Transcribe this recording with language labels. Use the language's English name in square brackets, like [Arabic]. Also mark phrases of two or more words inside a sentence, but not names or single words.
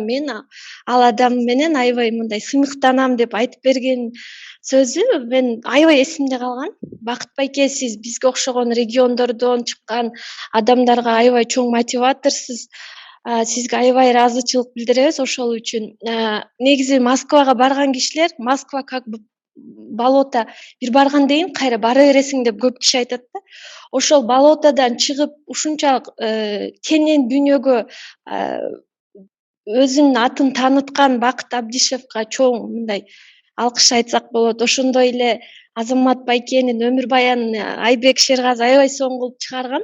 [Kyrgyz] Мен ал адам менен аябай мындай сыймыктанам деп айтып берген сөзү мен аябай эсимде калган. Бакыт байке, сиз бизге окшогон региондордон чыккан адамдарга аябай чоң мотиваторсуз. Сизге аябай ыраазычылык билдиребиз ошол үчүн. Негизи Москвага барган кишилер, Москва [Russian] как бы болото, [Kyrgyz] бир барганда кийин кайра бара бересиң деп көп киши айтат да. Ошол болотодон чыгып ушунчалык кенен дүйнөгө өзүнүн атын тааныткан Бакыт Абдишевка чоң мындай алкыш айтсак болот. Ошондой эле Азамат байкенин өмүр баянын Айбек Шергази аябай сонун кылып чыгарган.